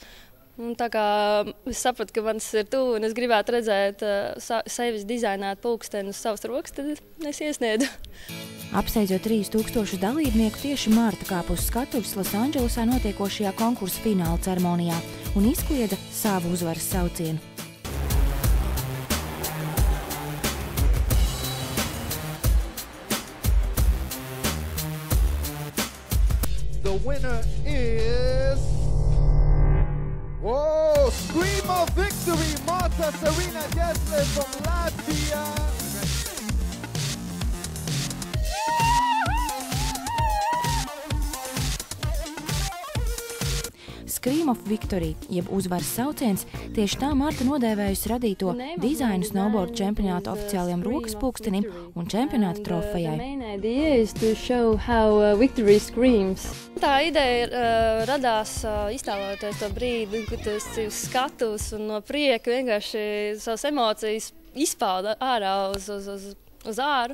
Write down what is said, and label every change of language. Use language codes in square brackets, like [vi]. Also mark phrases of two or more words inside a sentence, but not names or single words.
[lv] Un tā kā es sapratu, ka manis ir tuvu un es gribētu redzēt sevis dizainēt pulksteni uz savas rokas, tad es iesniedzu. Apsteidzot 3000 dalībnieku, tieši Marta kāpa uz skatuves Losandželosā notiekošajā konkursa fināla ceremonijā un izkliedza savu uzvaras saucienu. [en] The winner is... Whoa! Scream of victory! Marta Sarina Jesle from Latvia! [lv] Scream of Victory, jeb uzvaras sauciens, tieši tā Marta nodēvējusi radīto dizainu snowboard čempionāta oficiālajam rokas pulkstenim un čempionāta trofejai. Tā ideja radās iztēloties to brīdi, kad es skatos un no prieka vienkārši savas emocijas izpauda ārā uz āru.